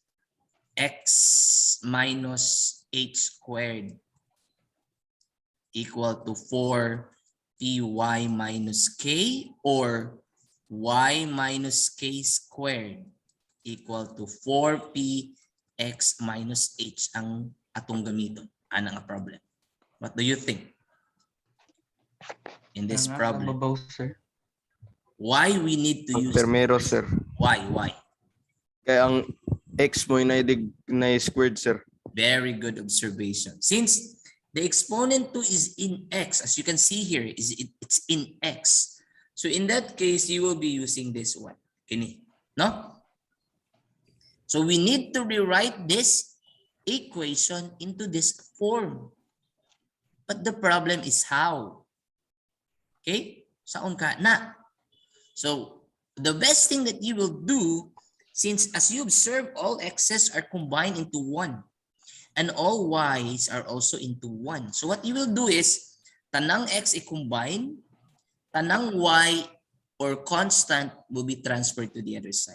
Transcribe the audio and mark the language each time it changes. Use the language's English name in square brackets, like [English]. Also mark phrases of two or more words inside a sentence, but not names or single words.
[English] X minus h squared equal to 4py minus k, or y minus k squared equal to 4p x minus h [Kinaray-a] ang atong gamiton. Ano nga problem? [English] What do you think in this problem? Sir. Why we need to use [Kinaray-a] Primero, sir. [English] Why? [Kinaray-a] Kaya ang x mo na squared, sir. [English] Very good observation. Since the exponent 2 is in x, as you can see here, it's in x. So in that case, you will be using this one. [Kinaray-a] Kini, no? [English] So we need to rewrite this equation into this form. But the problem is how? Okay? [Kinaray-a] Saon ka na? [English] So the best thing that you will do, since as you observe, all x's are combined into 1 and all y's are also into 1. So what you will do is, [Kinaray-a] tanang x i-combine, tanang y or constant [English] will be transferred to the other side.